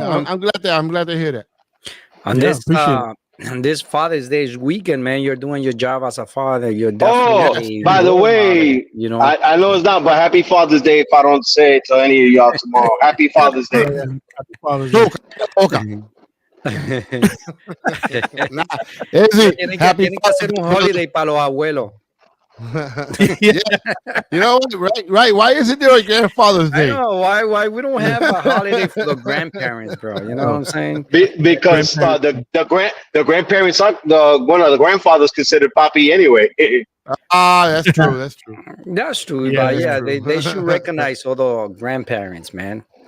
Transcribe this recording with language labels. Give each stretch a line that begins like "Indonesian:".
English: I'm glad to hear that. On this Father's Day weekend, man, you're doing your job as a father. You're definitely. Oh, by the way, you know, I know it's not, but Happy Father's Day if I don't say it to any of y'all tomorrow. Happy Father's Day. Happy Father's Day. Okay.
Spanish: Tienen que hacer un holiday para los abuelos.
English: Yeah. You know what? Right. Why isn't there a Grandfather's Day? I know why we don't have a holiday for the grandparents, bro. You know what I'm saying? Because the grandparents are one of the grandfathers considered papi anyway. That's true. That's true. Yeah, but they should recognize all the grandparents, man.